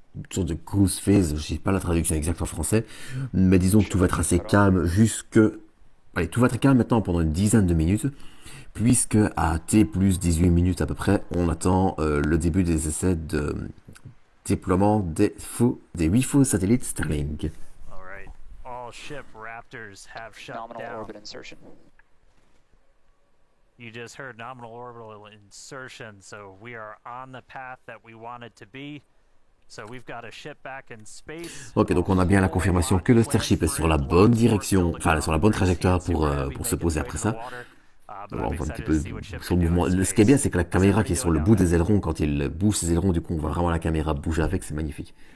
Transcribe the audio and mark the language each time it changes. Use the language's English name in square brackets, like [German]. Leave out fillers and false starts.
[French] sorte de cruise phase, je sais pas la traduction exacte en français, mais disons que tout va être assez calme allez, tout va être calme maintenant pendant une dizaine de minutes, puisque à T plus 18 minutes à peu près, on attend le début des essais de déploiement des 8 faux satellites Starlink. [English] All right. All ship Raptors have shut Nominal down. orbit insertion. You just heard nominal orbital insertion, so we are on the path that we wanted to be. So we've got a ship back in space. [French] Ok, donc on a bien la confirmation que le Starship est sur la bonne direction, enfin sur la bonne trajectoire pour se poser après ça. Bon, on voit un petit peu sur le mouvement. Ce qui est bien, c'est que la caméra qui est sur le bout des ailerons, quand il bouge ses ailerons, du coup on voit vraiment la caméra bouger avec, c'est magnifique.